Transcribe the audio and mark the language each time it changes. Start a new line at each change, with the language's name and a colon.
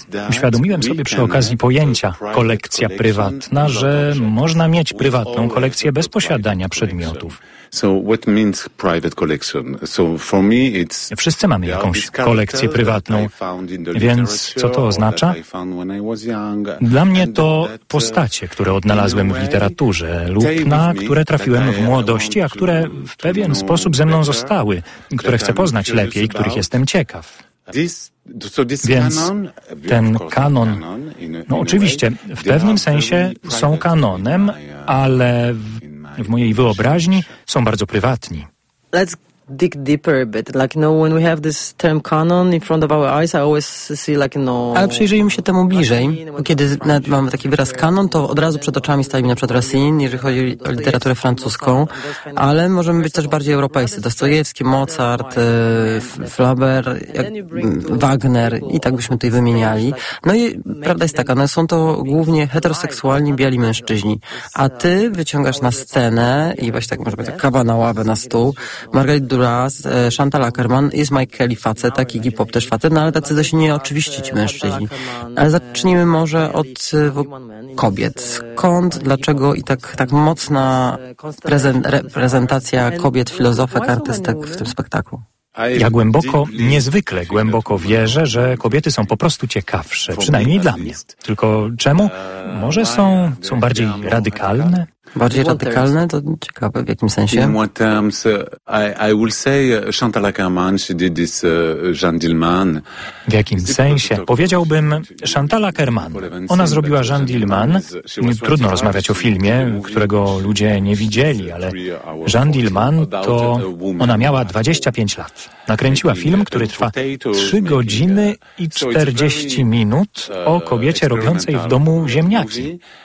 Polish: Uświadomiłem sobie przy okazji pojęcia kolekcja prywatna, że można mieć prywatną kolekcję bez posiadania przedmiotów.
English: So what means private collection? So for me it's...
Polish: Wszyscy mamy jakąś kolekcję prywatną, więc co to oznacza? Dla mnie to postacie, które odnalazłem w literaturze lub na które trafiłem w młodości, a które w pewien sposób ze mną zostały, które chcę poznać lepiej, których jestem ciekaw. Więc ten kanon, no oczywiście, w pewnym sensie są kanonem, ale w mojej wyobraźni są bardzo prywatni.
English: Let's dig deeper a bit. Like, you know, when we have this term canon in front of our eyes, I always see, like, you know...
Polish: Ale przyjrzyjmy się temu bliżej. Kiedy nawet mamy taki wyraz kanon, to od razu przed oczami stawi mi na przykład Racine, jeżeli chodzi o literaturę francuską, ale możemy być też bardziej europejscy. Dostojewski, Mozart, Flaubert, Wagner i tak byśmy tutaj wymieniali. No i prawda jest taka, no są to głównie heteroseksualni, biali mężczyźni. A ty wyciągasz na scenę i właśnie tak może być kawa na ławę, na stół, Margaret Duras, Chantal Ackerman, jest Mike Kelly facet, taki hip-hop też facet, no ale tacy dość nieoczywiści ci mężczyźni. Ale zacznijmy może od kobiet. Skąd, dlaczego i tak mocna reprezentacja kobiet, filozofek, artystek w tym spektaklu? Ja głęboko, niezwykle głęboko wierzę, że kobiety są po prostu ciekawsze, przynajmniej dla mnie. Tylko czemu? Może są bardziej radykalne? Bardziej radykalne? To ciekawe, w jakim sensie?
English: In what terms, I will say Chantal Ackerman, she did this Jean Dillman.
Polish: W jakim sensie? Powiedziałbym Chantal Ackerman. Ona zrobiła Jean Dillman. Trudno rozmawiać o filmie, którego ludzie nie widzieli, ale Jean Dillman to... Ona miała 25 lat. Nakręciła film, który trwa 3 godziny i 40 minut o kobiecie robiącej w domu ziemniaki.